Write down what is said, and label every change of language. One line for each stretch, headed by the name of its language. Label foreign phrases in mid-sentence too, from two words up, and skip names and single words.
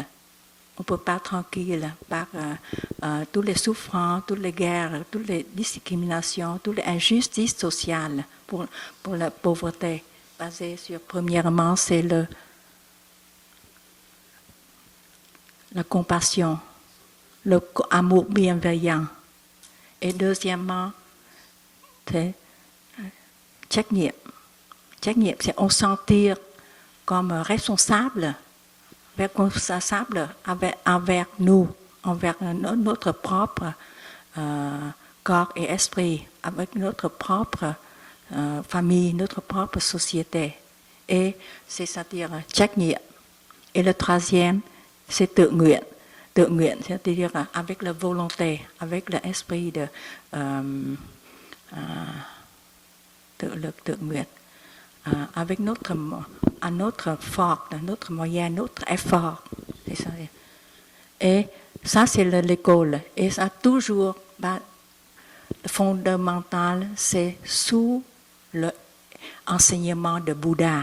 French: On ne peut pas tranquille par toutes les souffrances, toutes les guerres, toutes les discriminations, toutes les injustices sociales pour la pauvreté. Basé sur, premièrement, c'est la compassion, l'amour bienveillant. Et deuxièmement, c'est
Vietnamese: trách nhiệm. Trách nhiệm,
French: c'est on sentir comme responsable envers nous, envers notre propre corps et esprit, avec notre propre famille, notre propre société. Et c'est-à-dire
Vietnamese: trách nhiệm.
French: Et le troisième, c'est
Vietnamese: tự nguyện. Tự nguyện,
French: c'est-à-dire avec la volonté, avec l'esprit de
Vietnamese: tự nguyện.
French: Avec notre force, notre moyen, notre effort. C'est ça. Et ça, c'est l'école. Et ça, toujours, le fondamental, c'est sous l'enseignement de Bouddha.